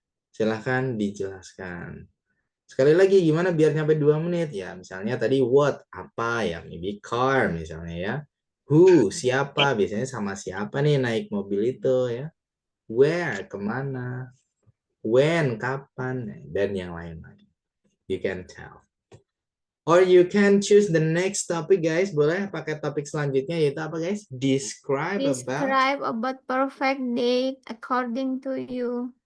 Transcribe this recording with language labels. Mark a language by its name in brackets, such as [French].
[Indonesian] Silahkan dijelaskan. Sekali lagi gimana biar nyampe 2 menit ya? Misalnya tadi what, apa ya, maybe car misalnya ya. Who, siapa? Biasanya sama siapa nih naik mobil itu ya? Where, kemana? When, kapan? Dan yang lain-lain. [English] You can tell. Or you can choose the next topic, guys. [Indonesian] Boleh pakai topik selanjutnya, yaitu apa, guys? [English] Describe about. Describe about perfect day according to you.